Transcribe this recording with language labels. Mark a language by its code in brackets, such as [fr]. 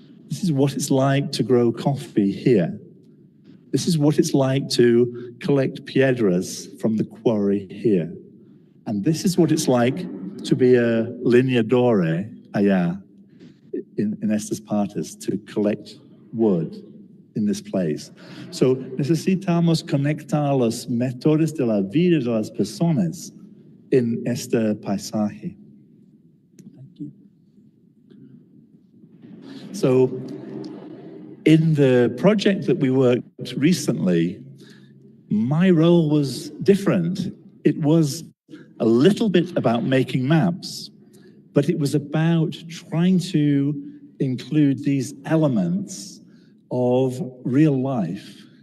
[en] This is what it's like to grow coffee here. This is what it's like to collect piedras from the quarry here. And this is what it's like to be a lineadore [es] allá [en] in [es] estas partes, [en] to collect wood in this place. [es] So necesitamos conectar los métodos de la vida de las personas en este paisaje. [en] Thank you. So in the project that we worked recently, my role was different. It was a little bit about making maps, but it was about trying to include these elements of real life